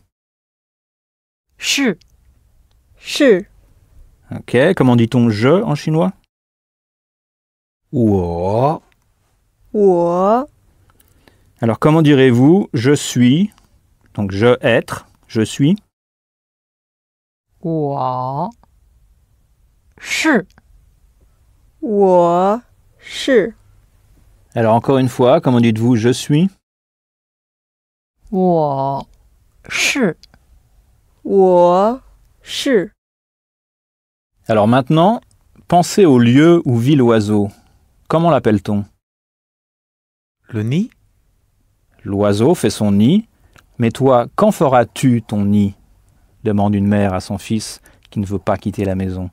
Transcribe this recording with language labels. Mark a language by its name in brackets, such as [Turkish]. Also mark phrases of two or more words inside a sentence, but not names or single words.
[Chinese] 是，是， [French] Ok, comment dit-on « je » en chinois ? [Chinese] 我我 [French] Alors comment direz-vous « je suis » ? Donc « je être »,« je suis ». [Chinese] 我是，我是， [French] Alors encore une fois, comment dites-vous « je suis » ? [Chinese] 我是， 我是， [French] Alors maintenant, pensez au lieu où vit l'oiseau. Comment l'appelle-t-on ? le nid, L'oiseau fait son nid, mais toi, quand feras-tu ton nid ? Demande une mère à son fils qui ne veut pas quitter la maison.